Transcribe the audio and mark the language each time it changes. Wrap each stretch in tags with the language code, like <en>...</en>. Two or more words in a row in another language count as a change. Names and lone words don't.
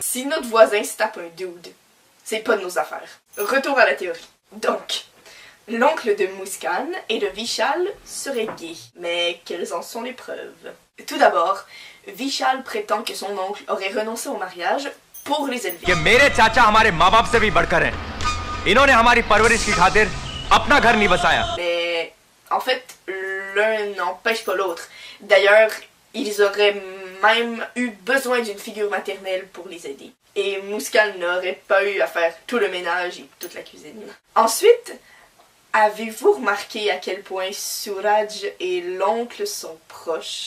<fr>Si notre voisin se tape un dude, c'est pas de nos affaires. Retour à la théorie. Donc, l'oncle de Muskan et de Vishal serait gay. Mais quelles en sont les preuves? Tout d'abord, Vishal prétend que son oncle aurait renoncé au mariage pour les élever.</fr> <hi>कि मेरे चाचा हमारे माँ बाप से भी बढ़कर हैं। इन्होंने हमारी परवरिश की खातिर अपना घर नहीं बसाया।</hi> <fr>Mais en fait, l'un n'empêche pas l'autre. D'ailleurs, ils auraient même eu besoin d'une figure maternelle pour les aider. Et Muskan n'aurait pas eu à faire tout le ménage et toute la cuisine. Ensuite, avez-vous remarqué à quel point Suraj et l'oncle sont proches?</fr>